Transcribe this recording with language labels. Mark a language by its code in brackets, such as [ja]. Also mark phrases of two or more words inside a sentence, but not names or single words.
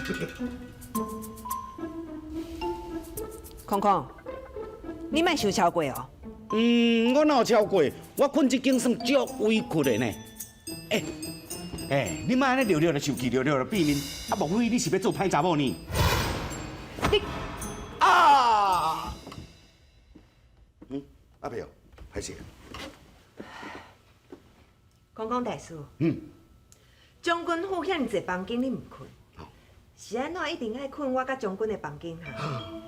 [nan] 空空，你莫受超过哦。我哪有超过？我困这间算足委屈的呢。你莫安尼溜溜的受气，溜溜的避面，啊，莫非你是要做歹查某呢？你啊！阿伯哦，歹势。空空大师，将军府遐尼济房间，你唔困，是安怎一定爱困我甲将军的房间哈？